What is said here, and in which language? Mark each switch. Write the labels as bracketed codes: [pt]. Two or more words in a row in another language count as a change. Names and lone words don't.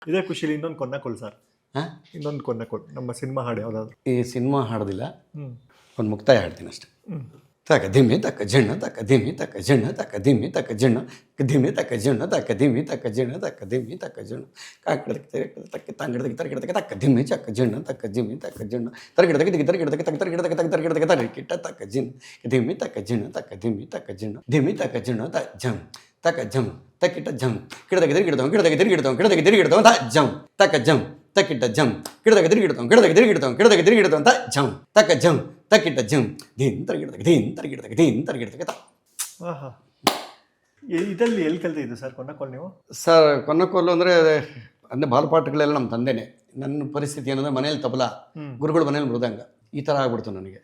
[kn] ಇದೇ ಖುಷಿಲಿ ಇನ್ನೊಂದು ಕೊನ್ನಕೊಳ್ ಸರ್. ಹಾಂ, ಇನ್ನೊಂದು ಕೊನ್ನಕೊಳ್ ನಮ್ಮ ಸಿನಿಮಾ ಹಾಡು ಯಾವ್ದಾದ್ರು. ಈ ಸಿನಿಮಾ ಹಾಡೋದಿಲ್ಲ, ಹ್ಮ್ ಒಂದು ಮುಕ್ತಾಯ ಹಾಡ್ತೀನಿ ಅಷ್ಟೆ. ತಕ ಧಿಮ್ಮಿ ತಕ ಜಿಣ್ಣ ತಕ ಧಿಮ್ಮಿ ತಕ ಜಿಣ್ಣ ತಕ ಧಿಮ್ಮಿ ತಕ ಜಿಣ್ಣ ಧಿಮ್ಮಿ ತಕ ಜಿಣ್ಣ ತಕ ಧಿಮ್ಮಿ ತಕ ಜಿಣ್ಣ ತಕ ಧಿಮ್ಮಿ ತಕ ಜಿಣ್ಣ ಕಾಕಡದಕ್ಕೆ ತಕ್ಕ ತಂಗಡದಕ್ಕೆ ತರಗಿಡದಕ್ಕೆ ತಕ್ಕ ಧಿಮ್ಮಿ ಚಕ್ಕ ಜಿಣ್ಣ ತಕ್ಕ ಜಿಮ್ಮಿ ತಕ ಜಿಣ್ಣ ತರಗಿಡದಕ್ಕೆ ದಿಗಿ ತರಗಿಡದಕ್ಕೆ ತಕ್ಕ ತರಗಿಡದಕ್ಕೆ ತಕ್ಕ ತರಗಿಡದಕ್ಕೆ ತರಕಿಟ್ಟ ತಕ್ಕ ಜಿನ್ ಧಿಮ್ಮಿ ತಕ ಜಿಣ್ಣ ತಕ್ಕ ಧಿಮ್ಮಿ ತಕ ಜಿಣ್ಣ ಧಿಮ್ಮಿ ತಕ ಜಿಣ್ಣ ತ ಜಂ ತಕ ಜಂ ತಕ್ಕಿಟ್ಟ ಜಂ ಗಿಡದಕ್ಕೆ ತಿರುಗಿಡ್ತಾವ ಗಿಡದಕ್ಕೆ ತಿರುಗಿಡ್ತಾವ ಗಿಡದಕ್ಕೆ ತಿರುಗಿಡ್ತಾವ ತ ಜಂ ತಕ ಜಂ ತಕ್ಕಿಟ್ಟ ಜಂ ಗಿಡದಕ್ಕೆ ತಿರುಗಿಡ್ತಾವ ಗಿಡದಕ್ಕೆ ತಿರುಗಿಡ್ತಾವ ಗಿಡದಕ್ಕೆ ತಿರುಗಿಡ್ತಾವ ಅಂತ ಜಂ ತಕ ಜಂ ತಕ್ಕಿಟ್ಟ ಜಂ ದೀನ್ ತರಗಿಡದಕ್ಕೆ ದೀನ್ ತರಗಿಡದಕ್ಕೆ ದೀನ್ ತರಗಿಡದಕ್ಕೆ ತ. ಆಹಾ. ಇದರಲ್ಲಿ ಎಲ್ಲಿ ಕಲ್ತಿದ್ದು ಸರ್ ಕೊನ್ನಕೊಳ್ ನೀವು? ಸರ್ ಕೊನ್ನಕೋಲು ಅಂದರೆ ಅಂದರೆ ಬಾಲಪಾಠಗಳೆಲ್ಲ ನಮ್ಮ ತಂದೆನೇ. ನನ್ನ ಪರಿಸ್ಥಿತಿ ಏನಂದರೆ ಮನೇಲಿ ತಬಲ, ಗುರುಗಳ ಮನೇಲಿ ಮೃದಂಗ, ಈ ಥರ ಆಗ್ಬಿಡ್ತು ನನಗೆ.